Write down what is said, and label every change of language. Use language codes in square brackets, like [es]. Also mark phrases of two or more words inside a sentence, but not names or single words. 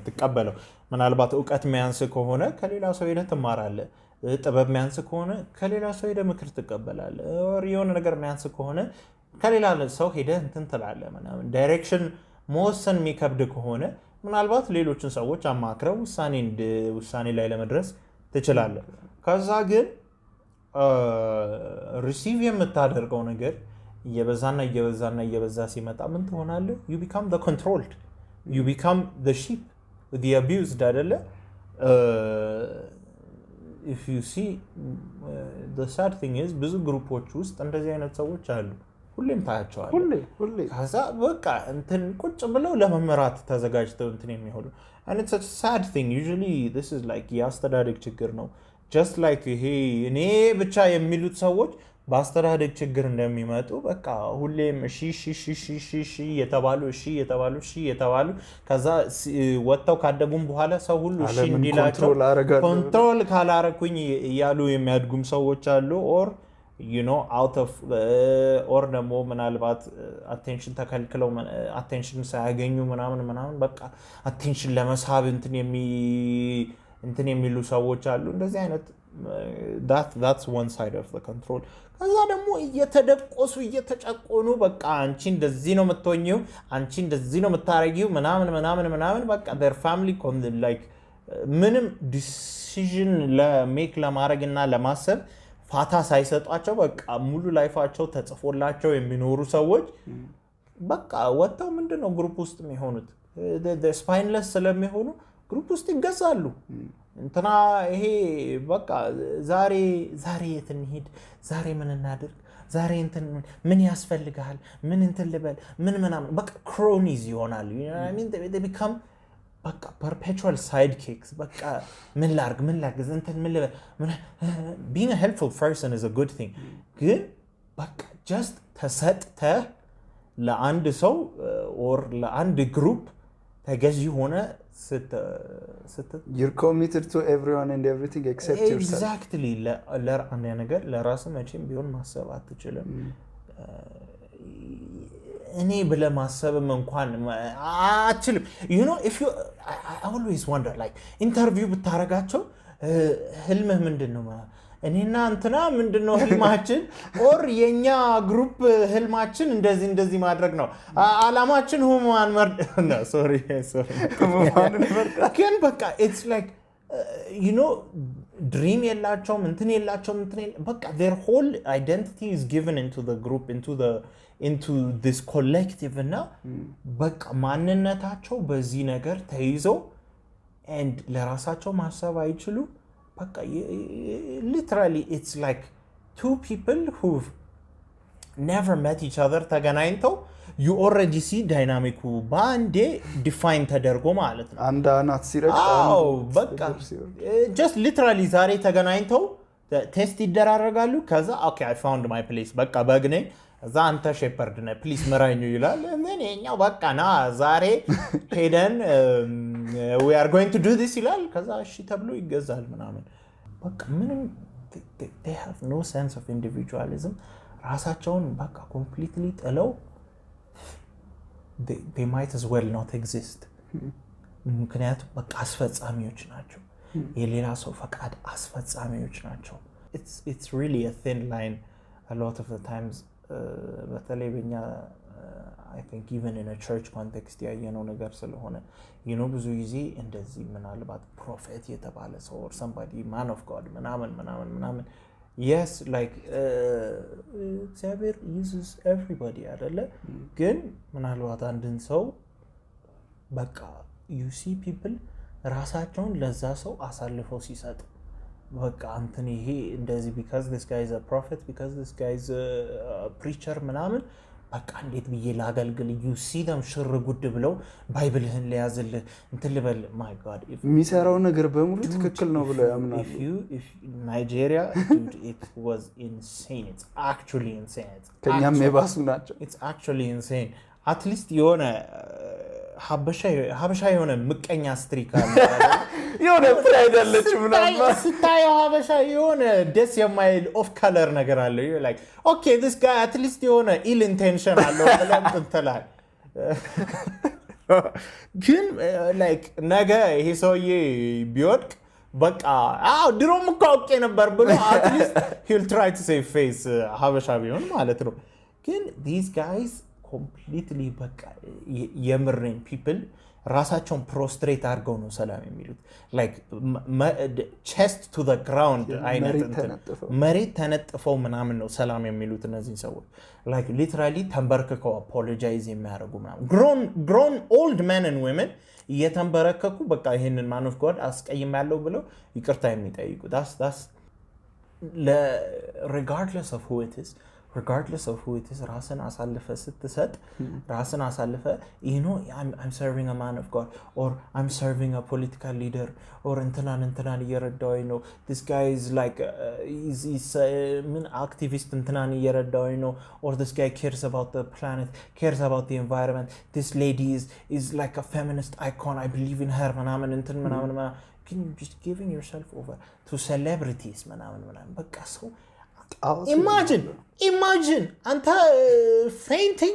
[am] የምትቀበለው ምናልባት ዕውቀት የሚያንስ ከሆነ ከሌላ ሰው ሄደ ትማራለህ ጥበብ የሚያንስ ከሆነ ከሌላ ሰው ሄደ ምክር ትቀበላለህ or የሆነ ነገር የሚያንስ ከሆነ ከሌላ ሰው ሄደ እንትን ትላለህ ምናምን ዳይሬክሽን መወሰን የሚከብድ ከሆነ ምናልባት ሌሎችን ሰዎች አማክረው ውሳኔ ላይ ለመድረስ ትችላለህ ከዛ ግን ሪሲቭ የምታደርገው ነገር እየበዛ ሲመጣ ምን ትሆናለህ [en] you become the controlled you become the sheep the abused [am] አይደለ [en] if you see the sad thing is [am] ብዙ ግሩፖች ውስጥ እንደዚህ አይነት ሰዎች አሉ ሁሌም ታያቸዋለህ ሁሌ ከዛ በቃ እንትን ቁጭ ብለው ለመመራት ተዘጋጅተው እንትን የሚሆኑ [en] and it's a sad thing usually this is like [am] የአስተዳደግ ችግር ነው [en] just like [am] ይሄ እኔ ብቻ የሚሉት ሰዎች በአስተዳደግ ችግር እንደሚመጡ በቃ ሁሌም እሺ የተባሉ ከዛ ወጣው ካደጉም በኋላ ሰው ሁሉ እሺ እንዲላቸው ኮንትሮል ካላረኩኝ ያሉ የሚያድጉም ሰዎች አሉ [en] or you know out of or [am] ደግሞ ምናልባት attention ተከልክለው attention ሳያገኙ ምናምን በቃ attention ለመሳብ እንትን የሚሉ ሰዎች አሉ እንደዚህ አይነት [en] that's one side of the [am] control ከዛ ደግሞ እየተደቆሱ እየተጨቆኑ በቃ አንቺ እንደዚህ ነው የምትሆኚው አንቺ እንደዚህ ነው የምታረጊው ምናምን በቃ [en] their family like [am] ምንም decision ለሜክ ለማድረግና ለማሰብ ፋታ ሳይሰጧቸው በቃ ሙሉ ላይፋቸው ተጽፎላቸው የሚኖሩ ሰዎች በቃ ወጣው ምንድነው ግሩፕ ውስጥ የሚሆኑት [en] the spineless [am] ስለሚሆኑ ግሩፕ ውስጥ ይገዛሉ እንትና ይሄ በቃ ዛሬ የት እንሂድ ዛሬ ምን እናድርግ ዛሬ እንትን ምን ያስፈልጋል ምን እንትን ልበል ምናምን በቃ cronies ይሆናሉ [en] you know what I mean they become [am] በቃ [en] perpetual sidekicks [am] በቃ ምን ላርግ እንትን ምን ልበል [en] being a helpful person is a good thing [am] ግን በቃ just ተሰጥተ ለአንድ ሰው or ለአንድ ግሩፕ ተገዢ ሆነ [en] you're committed to everyone and everything except yourself [am] exactly ለአንድ ነገር ለራስ መቼም ቢሆን ማሰብ አትችልም እኔ ብለ ማሰብም እንኳን አትችልም [en] you know if you I always wonder like [am] ኢንተርቪው ብታረጋቸው ህልምህ ምንድነው እኔና እንትና ምንድነው ህልማችን or የኛ ግሩፕ ህልማችን እንደዚህ ማድረግ ነው አላማችን ሁማን መርድ no sorry ሁማን መርድ ግን በቃ [en] it's like you know dream [am] የላቸውም እንትን የላቸውም በቃ their [en] whole identity is given into the group into this collective [am] እና በቃ ማንነታቸው በዚህ ነገር ተይዘው [en] and [am] ለራሳቸው ማሰብ አይችሉ በቃ [en] literally it's like two people who've never met each other ተገናኝተው you already see dynamic ባንዴ define [am] ተደርጎ ማለት ነው አንድ አናት ሲረጭ በቃ [en] just literally [am] ዛሬ ተገናኝተው ቴስት ይደራረጋሉ ከዛ [en] okay I found my place [am] በቃ በግኔ እዛ አንተ ሼፐርድ ነህ ፕሊዝ መራኝ ይላል and የኛው በቃ ና ዛሬ ሄደን [en] we are going to do this [am] ይላል ከዛ እሺ ተብሎ ይገዛል ምናምን በቃ ምንም [en] they have no sense of individualism [am] ራሳቸውን በቃ completely ጥለው [en] they might as well not exist [am] ምክንያቱም በቃ አስፈጻሚዎች ናቸው የሌላ ሰው ፈቃድ አስፈጻሚዎች ናቸው [en] it's really a thin line a lot of the times በተለይ [am] በእኛ [en] I think even in a church context [am] ያየነው ነገር ስለሆነ [en] you know [am] ብዙ ጊዜ እንደዚህ ምናልባት ፕሮፌት የተባለ ሰው [en] or somebody man of God [am] ምናምን [en] yes like [am] እግዚአብሔር [en] uses everybody [am] አይደለ ግን ምናልባት አንድን ሰው በቃ [en] you see people [am] ራሳቸውን ለዛ ሰው አሳልፈው ሲሰጡ በቃ አንተን ይሄ እንደዚህ [en] because this guy is a prophet because this guy is a preacher [am] ምናምን በቃ እንዴት ብዬ ላገልግል [en] you see them [am] ሽር ጉድ ብለው ባይብልህን ለያዝልህ እንትን ልበል [en] my god [am] የሚሰራው ነገር በሙሉ ትክክል ነው ብለው ያምናሉ [en] if Nigeria dude, it was insane it's actually insane [am] ከኛም የባሱ ናቸው [en] it's actually insane at least [am] የሆነ ሀበሻ የሆነ ምቀኛ ስትሪክ አለ የሆነ ፍራይድ አለች ምናምን ስታየው ሀበሻ የሆነ ደስ የማይል [en] off color [am] ነገር አለ [en] you like okay this guy at least [am] የሆነ [en] ill intention [am] አለው ብለን ትንተላል ግን like ነገ ይሄ ሰውዬ ቢወድቅ በቃ ድሮም እኮ አውቄ ነበር ብሎ [en] at least he'll try to save face [am] ሀበሻ ቢሆን ማለት ነው ግን [en] these guys completely [am] በቃ የምርን people ራሳቸውን ፕሮስትሬት አድርገው ነው ሰላም የሚሉት [en] like chest to the ground [am] አይነት መሬት ተነጥፈው ምናምን ነው ሰላም የሚሉት እነዚህ ሰዎች [en] like literally [am] ተንበርክከው apologize የሚያደርጉ ምናምን [en] grown old men and women [am] እየተንበረከኩ በቃ ይሄንን [en] man of God [am] አስቀይም ያለው ብለው ይቅርታ የሚጠይቁ that's [en] regardless of who it is [am] ራስን አሳልፈ ስትሰጥ ራስን አሳልፈ [en] you know I'm serving a man of God or I'm serving a political leader or [am] እንትናን እየረዳው ነው [en] this guy is like he's ምን activist [am] እንትናን እየረዳው ነው [en] or this guy cares about the planet cares about the environment this lady is like a feminist icon I believe in her ምናምን can you just giving yourself over to celebrities [am] ምናምን በቃ ሰው [en] imagine anta fainting